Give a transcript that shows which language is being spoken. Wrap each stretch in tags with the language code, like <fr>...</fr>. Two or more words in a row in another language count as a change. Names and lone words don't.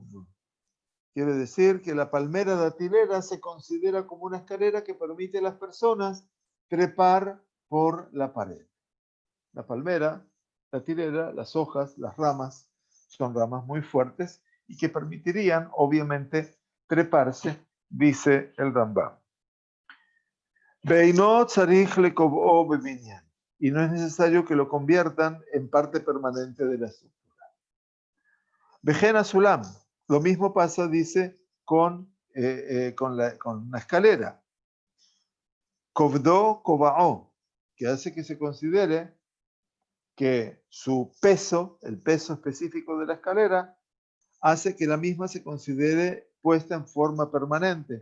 <es>Quiere decir que la palmera datilera se considera como una escalera que permite a las personas trepar por la pared. La palmera datilera, las hojas, las ramas, son ramas muy fuertes y que permitirían, obviamente, treparse, dice el Rambam.</es> <he>ואינו צריך לקבעו בבנין.</he> <es>Y no es necesario que lo conviertan en parte permanente de la estructura.</es> <he>וכן הסולם.</he> <es>Lo mismo pasa, dice, con una escalera.</es> <he>כובדו קובעו,</he> <es>que hace que se considere que su peso, el peso específico de la escalera, hace que la misma se considere puesta en forma permanente.</es>